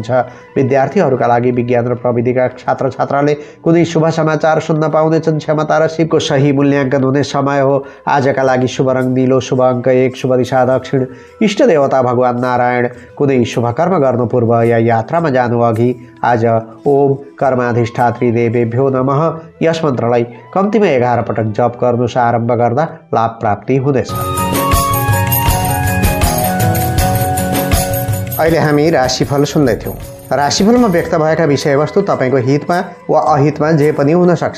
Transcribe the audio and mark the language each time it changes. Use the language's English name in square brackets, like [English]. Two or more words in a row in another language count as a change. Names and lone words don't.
[Nepali] विद्यार्थीहरूका लागि विज्ञान र प्रविधिका छात्र छात्राले कुनै शुभ समाचार सुन्न पाउनेछन्। क्षमता र सिपको सही मूल्याङ्कन हुने समय हो। आजका लागि शुभ रङ नीलो, शुभ अङ्क 1, शुभ दिशा दक्षिण। इष्ट देवता भगवान नारायण। कुनै शुभ कर्म गर्नु पूर्व या यात्रामा जानु अघि आज [Sanskrit] ओम कर्माधिष्ठात्री देवेभ्यो नमः [Nepali] यस मन्त्रलाई कम्तीमा 11 पटक जप गर्नुस्। आरम्भ गर्दा लाभ प्राप्ति हुनेछ। अहिले हामी राशिफल सुन्दैथ्यौँ। राशिफलमा व्यक्त भएका विषयवस्तु तपाईँको हितमा वा अहितमा जे पनि हुन सक्छ।